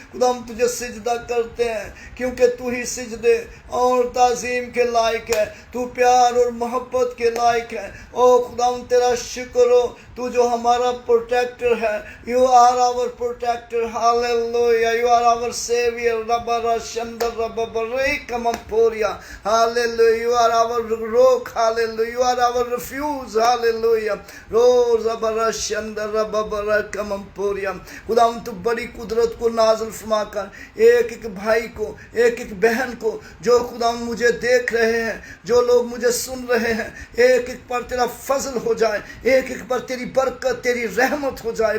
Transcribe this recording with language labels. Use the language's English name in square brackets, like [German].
[Hindi] खुदाम तुझे सिजदा करते हैं क्योंकि तू ही सिजदे और ताज़ीम के लायक है, तू प्यार और मोहब्बत के लायक है। ओ खुदाम तेरा शुक्र हो, तू जो हमारा प्रोटेक्टर है। [English] You are our protector, hallelujah. You are our saviour, रबरा शंदर रबरे कमपोरिया, hallelujah. You are our hallelujah, you are our refuge, hallelujah. रोज़ बरा शंदर बरा कमपोरिया। [Hindi] खुदाम तू बड़ी कुदरत को नाज़िल फरमा कर एक एक भाई को, एक एक बहन को जो खुदाम मुझे देख रहे हैं, जो लोग मुझे सुन रहे हैं, एक एक पर तेरा फजल हो जाए, एक एक पर तेरी बरकत, तेरी रहमत हो जाए।